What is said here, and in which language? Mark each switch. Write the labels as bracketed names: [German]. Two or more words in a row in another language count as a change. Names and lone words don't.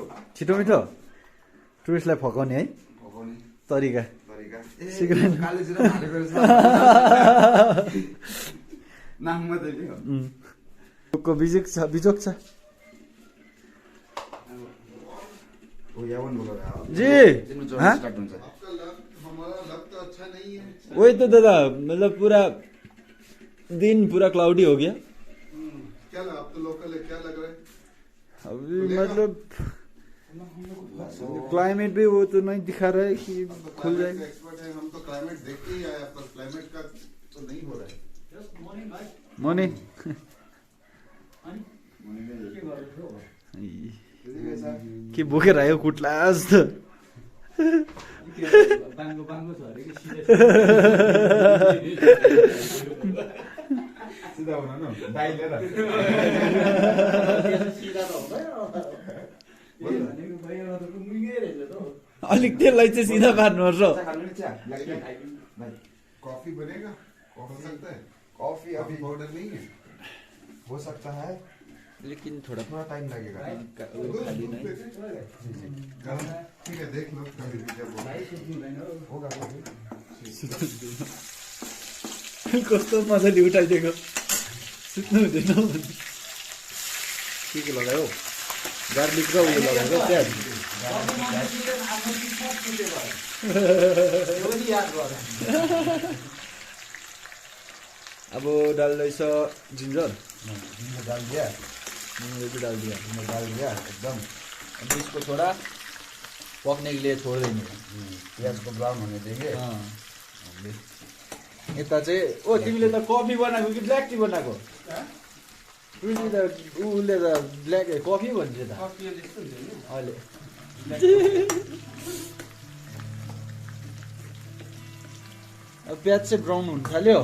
[Nepali] टुरिस्टलाई फकाउने है तरिका कालो जिरा हालेको रहेछ नाम मात्रै को बिजोक छ [Hindi] यावन बोल रहा है जी हाँ हमारा लग तो अच्छा नहीं है वही तो दादा मतलब पूरा दिन पूरा क्लाउडी हो गया क्या लगा आप तो लोकल है क्या लग रहा है अभी मतलब क्लाइमेट भी वो तो नहीं दिखा रहा है कि खुल जाएगा एक्सपर्ट है हम तो क्लाइमेट देख के ही आए पर क्लाइमेट का तो नहीं हो रहा है [Nepali] मॉर्निंग के बोकेर आयो कुट्ला जस्तो सीधा होना ना दाई लिएर अलिक त्यसलाई चाहिँ सिधा पार्नुपर्छ [Hindi] कॉफी बनेगा हो सकता है कॉफी अभी पाउडर नहीं है हो सकता है लेकिन थोड़ा टाइम लगेगा खाली नहीं ठीक है देख लो कभी भी जब होगा [Nepali] कस्तो मजाले उठाइदिएको सुत्नु हुँदैन के लगायो गार्लिक र उयो लगाएको प्याज अब डाल्दैछ जिन्जर [Hindi] डाल दिया डाल दिया एकदम अब इसको थोड़ा पकने के लिए छोड़ देंगे प्याज को ब्राउन होने देंगे [Nepali] यता चाहिँ ओ तिमीले त कफी बनाएको कि [English] black tea [Nepali] बनाएको उसले त [English] black coffee [Nepali] भन्छ त अहिले अब प्याज चाहिँ ब्राउन हुन थाल्यो